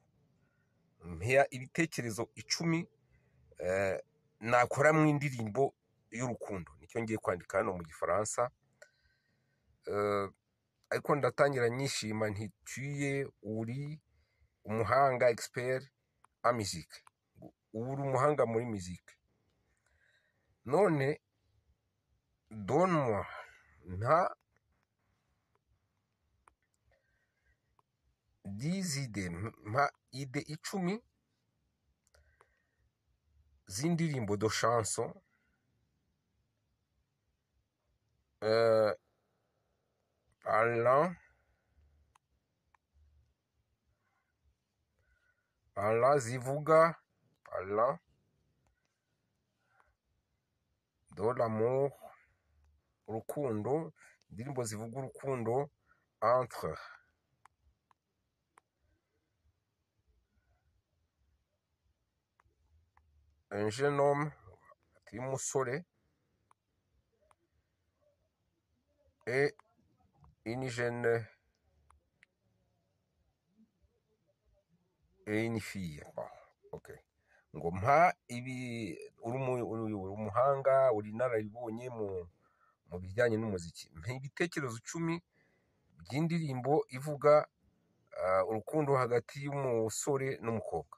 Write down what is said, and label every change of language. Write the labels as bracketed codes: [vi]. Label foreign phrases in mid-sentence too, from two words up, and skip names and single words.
[rw] Mpa ibitekerezo 10 nakora mu indirimbo y'urukundo. Nicyo ngiye kwandika hano mu Gifaransa. Ariko ndatangira nyishima nti tuye uri umuhanga [fr] expert en musique, [rw] uri umuhanga muri musique. None [fr] donne-moi [rw] nta 10 idées, mpa ide 10 z'indirimbo [fr] de chanson [rw] zivuga [fr] de l'amour, [rw] urukundo, indirimbo zivuga urukundo entre [fr] un jeune homme, umusore, et une jeune et une fille. [rw] Okay. Ngo mpa ibi uri umuhanga, uri narayibonye mu bijyanye n'umuziki. Mpa ibitekerezo 10 by'indirimbo ivuga urukundo hagati y'umusore n'umukobwa.